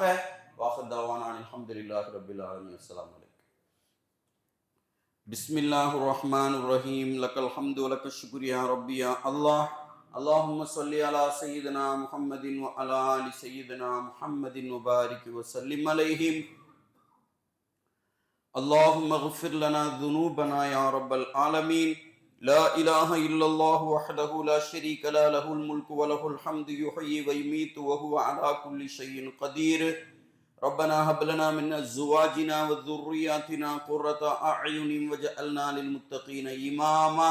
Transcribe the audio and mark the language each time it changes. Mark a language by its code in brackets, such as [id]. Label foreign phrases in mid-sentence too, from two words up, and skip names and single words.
[ar] وهذا وأنا الحمد لله رب العالمين. السلام عليكم. بسم الله الرحمن الرحيم. لك الحمد ولك الشكر يا ربي يا الله. اللهم صل على سيدنا محمد وعلى آل سيدنا محمد وبارك وسلم عليهم. اللهم اغفر لنا ذنوبنا يا رب العالمين. لا إله إلا الله وحده لا شريك له له الملك وله الحمد يحيي ويميت وهو على كل شيء قدير. ربنا هب لنا من أزواجنا وذرياتنا قرة أعين واجعلنا للمتقين إماما.